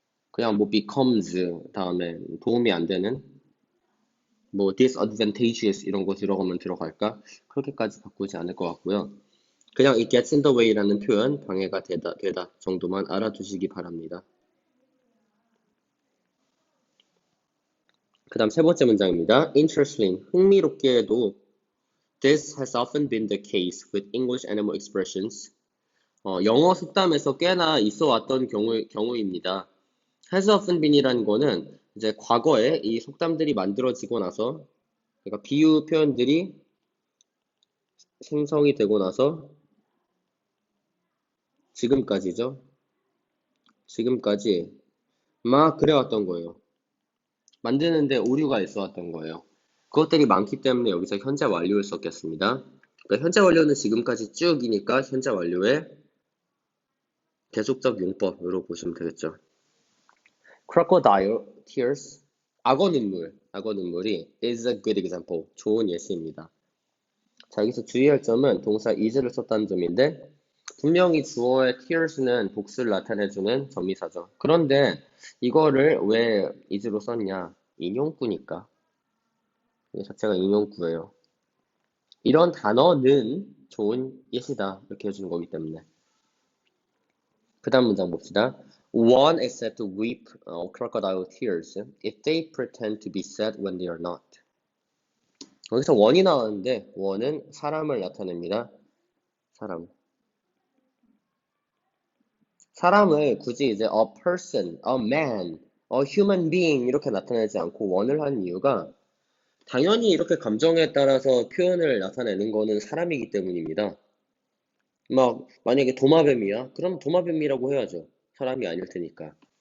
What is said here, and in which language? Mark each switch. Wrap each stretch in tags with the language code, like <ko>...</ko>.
<ko>그냥 뭐 becomes 다음에 도움이 안 되는 뭐 disadvantageous 이런 거 들어가면 들어갈까? 그렇게까지 바꾸지 않을 것 같고요. 그냥</ko> <en>it gets in the way</en> <ko>라는 표현 방해가 되다 정도만 알아두시기 바랍니다. 그 다음 세 번째 문장입니다.</ko> <en>Interesting,</en> <ko>흥미롭게도</ko> <en>This has often been the case with English animal expressions.</en> <ko>영어 속담에서 꽤나 있어 왔던 경우입니다. has often been이라는 거는 이제 과거에 이 속담들이 만들어지고 나서 그러니까 비유 표현들이 생성이 되고 나서 지금까지죠. 지금까지 막 그래왔던 거예요. 만드는데 오류가 있어 왔던 거예요. 그것들이 많기 때문에 여기서 현재 완료를 썼겠습니다. 그러니까 현재 완료는 지금까지 쭉이니까 현재 완료의 계속적 용법으로 보시면 되겠죠.</ko> <en>Crocodile tears,</en> <ko>악어 눈물이</ko> <en>is a good example,</en> <ko>좋은 예시입니다. 자, 여기서 주의할 점은 동사 is를 썼다는 점인데 분명히 주어의 tears는 복수를 나타내주는 전미사죠. 그런데 이거를 왜 is로 썼냐? 인용구니까. 이 자체가 인용구예요. 이런 단어는 좋은 예시다. 이렇게 해주는 거기 때문에. 그 다음 문장 봅시다.</ko> <en>One is said to weep crocodile tears if they pretend to be sad when they are not.</en> <ko>여기서 one이 나왔는데 one은 사람을 나타냅니다. 사람을 굳이 이제</ko> <en>a person, a man,</en> <ko>human being 이렇게 나타내지 않고 one을 한 이유가 당연히 이렇게 감정에 따라서 표현을 나타내는 거는 사람이기 때문입니다. 막 만약에 도마뱀이야? 그럼 도마뱀이라고 해야죠. 사람이 아닐 테니까.</ko>